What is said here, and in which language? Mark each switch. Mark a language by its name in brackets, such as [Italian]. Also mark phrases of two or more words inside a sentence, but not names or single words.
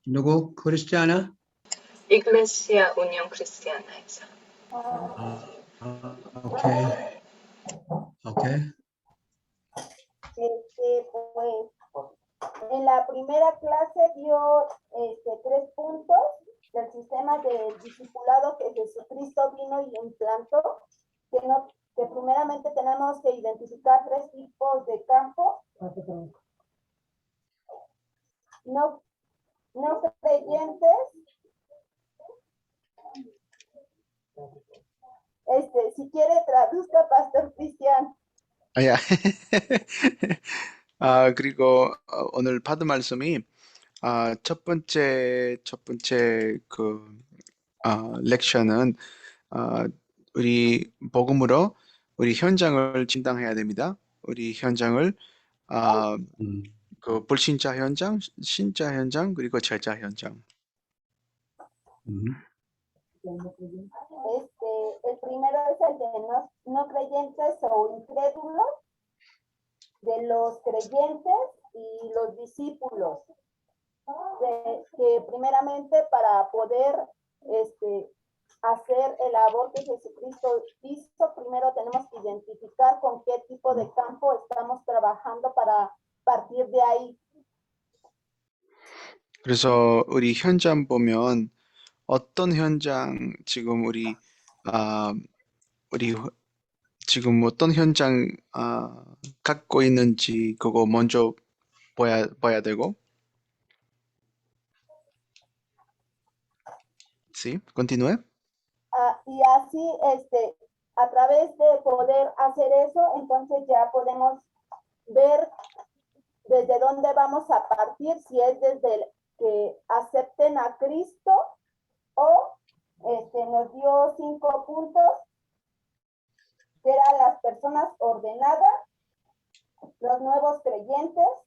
[Korean] 누구? 크리스티아나? [Spanish] Iglesia Unión Cristiana [Korean] 에서. 오케이. 오케이. [Spanish] Pues, en la primera clase dio 3 puntos del sistema de discipulado que Jesucristo vino y implantó, que primeramente tenemos que identificar 3 tipos de campo. No creyentes, si quiere traduzca Pastor Cristian. [Korean] 야. 그리고 오늘 받은 말씀이 첫 번째 그 렉션은 우리 복음으로 우리 현장을 진단해야 됩니다. 우리 현장을 그 불신자 현장, 신자 현장, 그리고 제자 현장. [Spanish] El primero es el de no creyentes o incrédulos, de los creyentes y los discípulos. Que primeramente para poder hacer el labor que Jesucristo hizo, primero tenemos que identificar con qué tipo de campo estamos trabajando para partir de ahí. [Korean] 그래서 우리 현장 보면 어떤 현장 지금 우리 지금 어떤 현장 갖고 있는지 그거 먼저 봐야 되고. [Spanish] Sí, continúe. Y así, a través de poder hacer eso, entonces ya podemos ver desde dónde vamos a partir, si es desde que acepten a Cristo o nos dio 5 puntos, que eran las personas ordenadas, los nuevos creyentes,